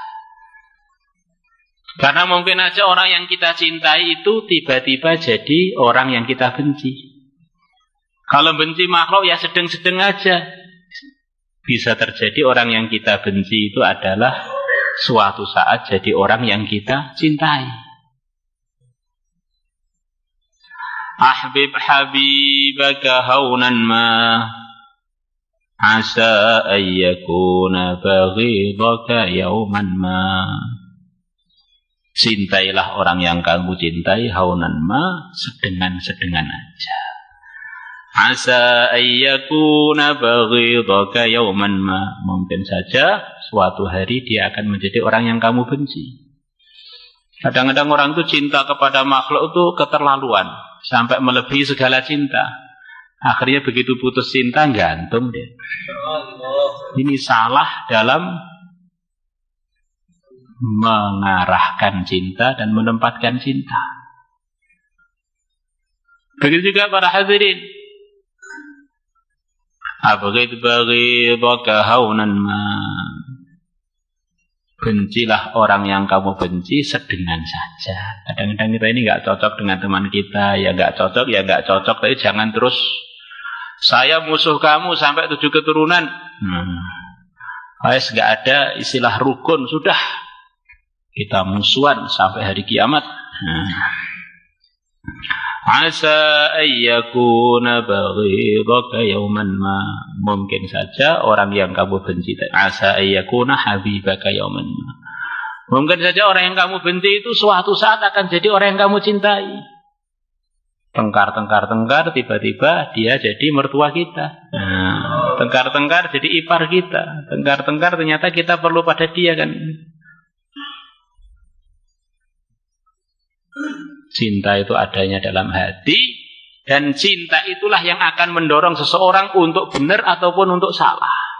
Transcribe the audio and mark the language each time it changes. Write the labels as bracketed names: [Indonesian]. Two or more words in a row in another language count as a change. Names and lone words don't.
[Indonesian] Karena mungkin aja orang yang kita cintai itu tiba-tiba jadi orang yang kita benci. Kalau benci makhluk ya sedang-sedang aja. Bisa terjadi orang yang kita benci itu adalah suatu saat jadi orang yang kita cintai. [Arabic] أحبب حبيبك هونا ما عسى أن يكون بغيضك يوما ما. [Indonesian] Cintailah orang yang kamu cintai [Arabic] هونا ما, [Indonesian] sedengan-sedengan aja. [Arabic] عسى أن يكون بغيضك يوما ما. [Indonesian] Mungkin saja suatu hari dia akan menjadi orang yang kamu benci. Kadang-kadang orang itu cinta kepada makhluk itu keterlaluan, sampai melebihi segala cinta. Akhirnya begitu putus cinta gantung deh. Ini salah dalam mengarahkan cinta dan menempatkan cinta. Begitu juga para hadirin. [Arabic] أبغض بغيضك هونا ما. [Indonesian] Bencilah orang yang kamu benci sedengan saja. Kadang-kadang kita ini nggak cocok dengan teman kita, ya nggak cocok, tapi jangan terus saya musuh kamu sampai 7 keturunan. Nggak ada istilah rukun, sudah kita musuhan sampai hari kiamat. [Arabic] عسى أن يكون بغيضك يوما ما. [Indonesian] Mungkin saja orang yang kamu benci, [Arabic] عسى أن يكون حبيبك يوما ما. [Indonesian] Mungkin saja orang yang kamu benci itu suatu saat akan jadi orang yang kamu cintai. Tengkar, tiba-tiba dia jadi mertua kita. Tengkar jadi ipar kita. Tengkar ternyata kita perlu pada dia kan. Cinta itu adanya dalam hati, dan cinta itulah yang akan mendorong seseorang untuk benar ataupun untuk salah.